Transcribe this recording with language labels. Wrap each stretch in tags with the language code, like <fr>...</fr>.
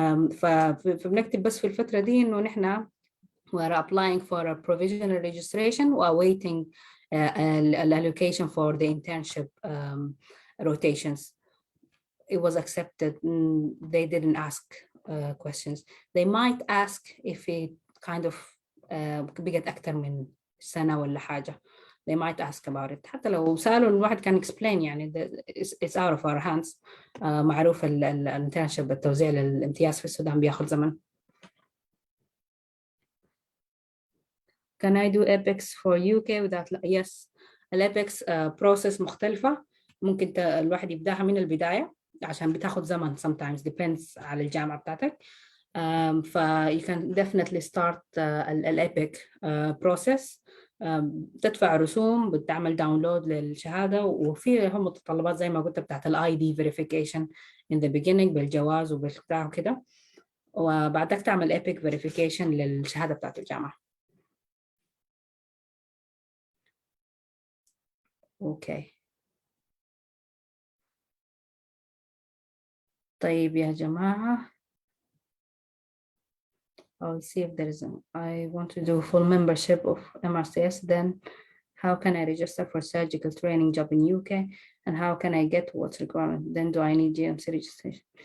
<ar>فبنكتب بس في الفترة دي إنه نحن</ar> <en>we're applying for a provisional registration or awaiting an allocation for the internship rotations. It was accepted. They didn't ask questions. They might ask if it kind of</en> <ar>بقت أكتر من سنة ولا حاجة.</ar> <en>They might ask about it.</en> <ar>حتى لو سألوا الواحد كان explain يعني</ar> <en>it's out of our hands.</en> <ar>معروف الانترنشيب التوزيع للامتياز في السودان بياخد زمن.</ar> <en>Can I do EPICS for UK without yes.</en> <ar>الإبكس process مختلفة. ممكن الواحد يبدأها من البداية عشان بتاخد زمن sometimes depends على الجامعة بتاعتك.</ar> <en>ف you can definitely start الإبك process.</en> <ar>تدفع رسوم بتعمل داونلود للشهادة وفي هم متطلبات زي ما قلت بتاعت الاي دي verification in the beginning بالجواز وبالبتاع وكده وبعدك تعمل epic verification للشهادة بتاعت الجامعة. اوكي طيب يا جماعة</ar> <en>I'll see if there is I want to do full membership of MRCS then how can I register for surgical training job in UK and how can I get what's requirement then do I need GMC registration</en>